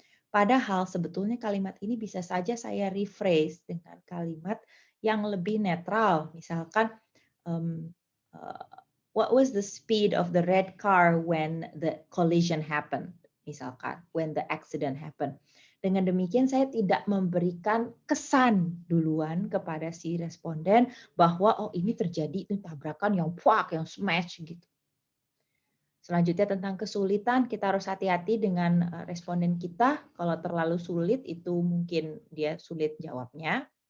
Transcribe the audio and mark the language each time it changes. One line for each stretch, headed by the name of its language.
Indonesian: Padahal sebetulnya kalimat ini bisa saja saya rephrase dengan kalimat yang lebih netral.
English: Misalkan, um, what was the speed of the red car when the collision happened? Misalkan, when the accident happened.
Indonesian: Dengan demikian saya tidak memberikan kesan duluan kepada si responden bahwa oh ini terjadi itu tabrakan yang puak, yang smash gitu. Selanjutnya tentang kesulitan, kita harus hati-hati dengan responden kita. Kalau terlalu sulit itu mungkin dia sulit jawabnya.